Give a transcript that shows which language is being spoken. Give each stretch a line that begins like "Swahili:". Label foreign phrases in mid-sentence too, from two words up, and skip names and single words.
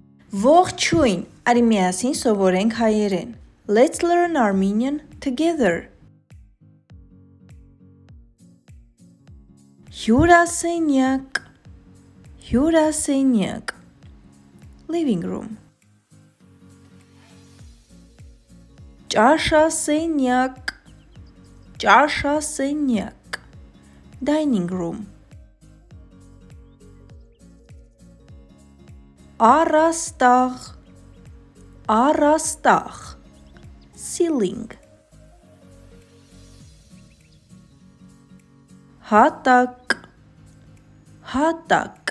Armenian: Ողջույն, արի միասին սովորենք հայերեն.
English: Let's learn Armenian together.
Armenian: Հյուրասենյակ, հյուրասենյակ.
English: Living room.
Armenian: Ճաշասենյակ, ճաշասենյակ.
English: Dining room.
Armenian: Առաստաղ, առաստաղ.
English: Ceiling.
Armenian: Հատակ, հատակ.